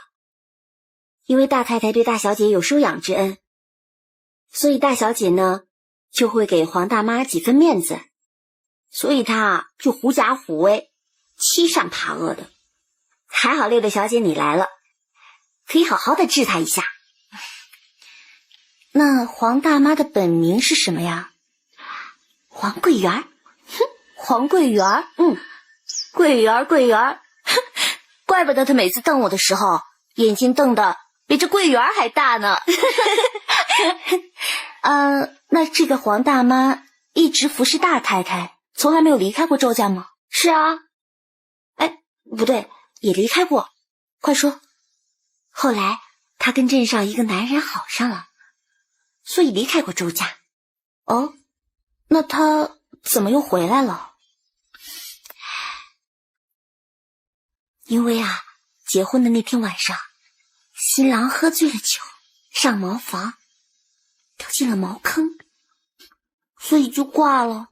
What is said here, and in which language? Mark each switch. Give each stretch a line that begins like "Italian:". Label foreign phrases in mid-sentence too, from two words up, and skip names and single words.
Chinese: 因為大太太對大小姐有收養之恩，所以大小姐呢就會給黃大媽幾分面子，所以她就狐假虎威，欺善怕惡的。還好六六小姐你來了，可以好好的治她一下。那黃大媽的本名是什麼呀？黃桂圓。黃桂圓？桂圓，怪不得她每次瞪我的時候，眼睛瞪得比這桂圓還大呢。那這個黃大媽一直服侍大太太，從來沒有離開過周家嗎？是啊。哎，不對，也離開過。快說。後來她跟鎮上一個男人好上了，所以離開過周家。哦，那她怎麼又回來了？因為啊，結婚的那天晚上，新郎喝醉了酒，上茅房，掉進了茅坑，所以就掛了。